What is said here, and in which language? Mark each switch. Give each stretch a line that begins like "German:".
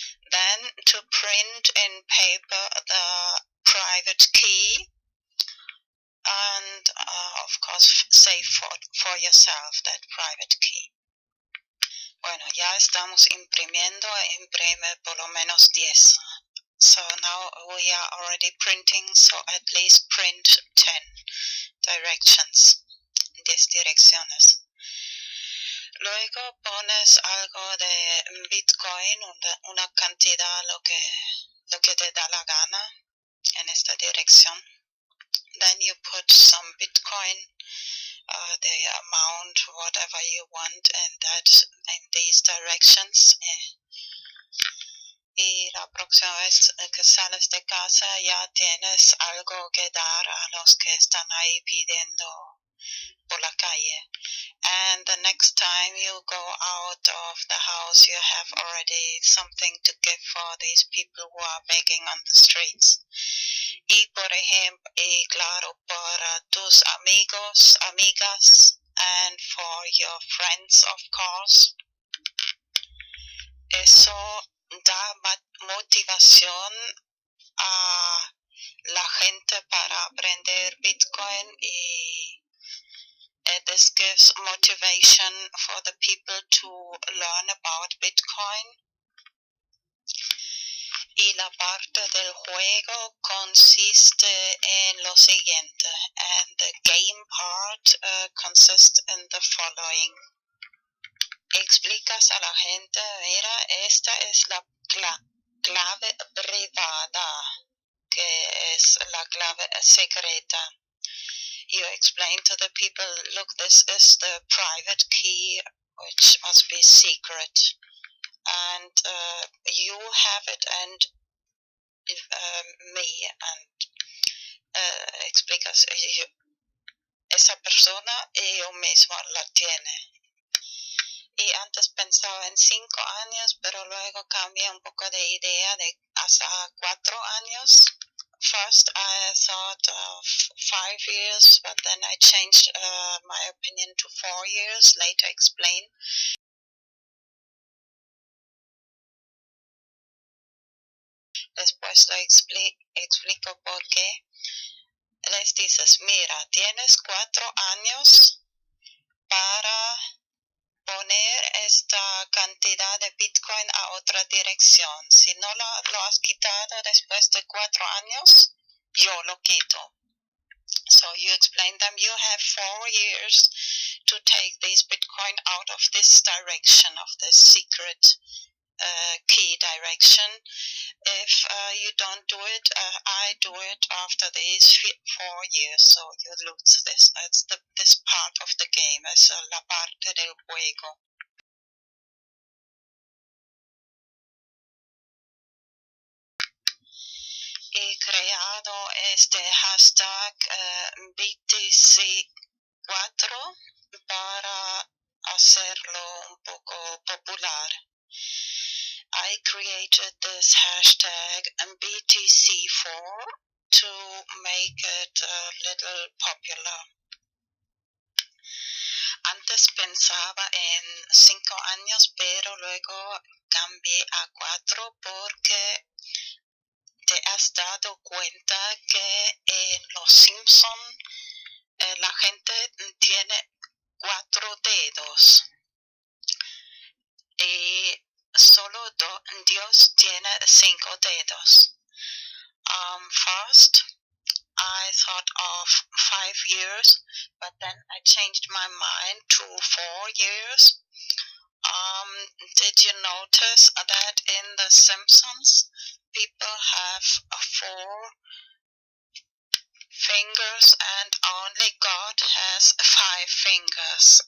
English: Then to print in paper the private key and of course save for yourself that private key.
Spanish: Bueno, ya estamos imprimiendo, imprime por lo menos 10.
English: So now we are already printing, so at least print 10 directions, 10 direcciones.
Spanish: Luego pones algo de Bitcoin, una cantidad, lo que te da la gana en esta dirección.
English: Then you put some Bitcoin, the amount, whatever you want, in these directions.
Spanish: Y la próxima vez que sales de casa ya tienes algo que dar a los que están ahí pidiendo por la calle.
English: And the next time you go out of the house, you have already something to give for these people who are begging on the streets.
Spanish: Y por ejemplo, y claro, para tus amigos, amigas,
English: and for your friends, of course.
Spanish: Eso da motivación a la gente para aprender Bitcoin y
English: This gives motivation for the people to learn about Bitcoin.
Spanish: Y la parte del juego consiste en lo siguiente,
English: and the game part consists in the following.
Spanish: Explicas a la gente, mira, esta es la clave privada, que es la clave secreta.
English: You explain to the people, look, this is the private key, which must be secret. And you have it, and me, and
Spanish: explicas, esa persona y yo mismo la tiene. Y antes pensaba en 5 años, pero luego cambié un poco de idea de hasta 4 años.
English: First I thought of 5 years, but then I changed my opinion to 4 years, later explain.
Spanish: Después lo explico por qué. Les dices, mira, tienes 4 años para poner esta cantidad de Bitcoin a otra dirección. Si no lo has quitado después de 4 años, yo lo quito.
English: So you explain them, you have 4 years to take this Bitcoin out of this direction, of this secret key direction. If you don't do it, I do it after these 4 years, so you lose this. That's this part of the game,
Spanish: es la parte del juego. He creado este hashtag BTC4 para hacerlo un poco popular.
English: I created this hashtag BTC4 to make it a little popular.
Spanish: Antes pensaba en 5 años, pero luego cambié a 4 porque te has dado cuenta que en Los Simpson la gente tiene 4 dedos y solo Dios tiene 5 dedos.
English: First, I thought of 5 years, but then I changed my mind to 4 years. Did you notice that in The Simpsons, people have 4 fingers and only God has 5 fingers?